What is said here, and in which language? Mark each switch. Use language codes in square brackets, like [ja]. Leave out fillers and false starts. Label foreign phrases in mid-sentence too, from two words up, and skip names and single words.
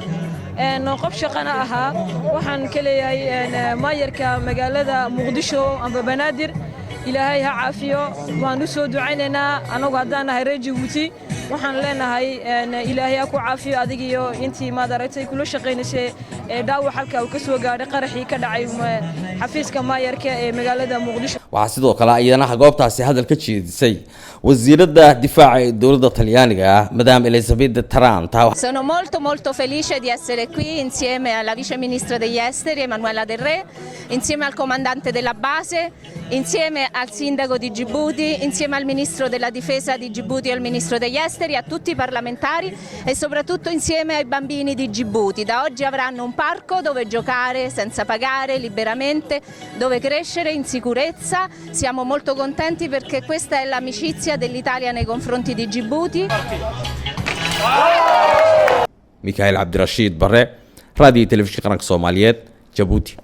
[so] qof shaqana ahaa waxaan ka leeyahay maayarka magaalada Muqdisho amba Banaadir ilaahay ha caafiyo waan u soo ducaynaynaa anagu haddaan nahay reer Jabuuti waxaan leenahay ilaahay ku caafiyo adiga iyo intii maaragtay kula shaqeynaysay dhaawac halka uu ka soo gaaray qaraxii ka dhacay xafiiska maayarka ee magaalada Muqdisho waxa sidoo kale ayana goobtaasi hadal ka jeedisay wasiiradda difaaca ee dawladda Talyaaniga Madam Elisabeth Taranta. [it] Sono molto felice di essere qui insieme alla vice ministra degli esteri Emanuela Del Re, insieme al comandante della base, insieme al sindaco di Djibouti, insieme al ministro della difesa di Djibouti e al ministro degli esteri, a tutti i parlamentari e soprattutto insieme ai bambini di Djibouti. Da oggi avranno un parco dove giocare senza pagare liberamente, dove crescere in sicurezza. Siamo molto contenti perché questa è l'amicizia dell'Italia nei confronti di Djibouti. [so] Mikhail Abdirashid Barre, Radio Televisione Qaranka Soomaaliyeed, Jabuuti.